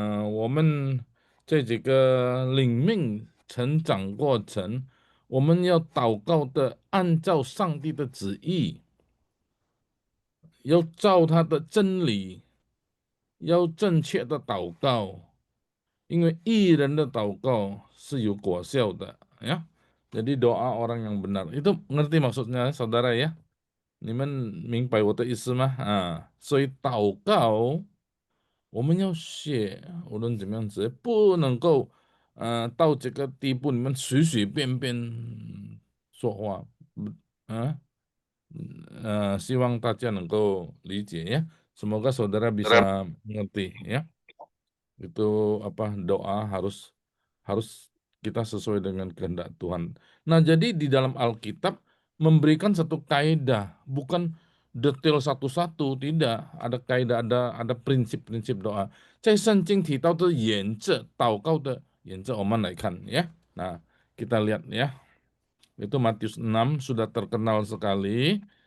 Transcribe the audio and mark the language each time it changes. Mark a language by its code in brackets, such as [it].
[zh] 我们这几个领命成长过程，我们要祷告的按照上帝的旨意，要照他的真理，要正确的祷告，因为艺人的祷告是有果效的ya. [id] Jadi doa orang yang benar itu ngerti maksudnya saudara ya? [zh] 你们明白我的意思吗？所以祷告我们要学，无论怎么样子，不能够到这个地步，你们随随便便说话，啊，希望大家能够理解ya. [id] Semoga saudara bisa mengerti ya. Itu apa doa harus harus kita sesuai dengan kehendak Tuhan. Nah, jadi di dalam Alkitab memberikan satu kaidah, bukan detail satu-satu, tidak. Ada kaidah, ada prinsip-prinsip doa. [zh] 在圣经提到的原则，祷告的原则，我们来看 ya. [id] Nah, kita lihat ya. Itu Matius 6 sudah terkenal sekali.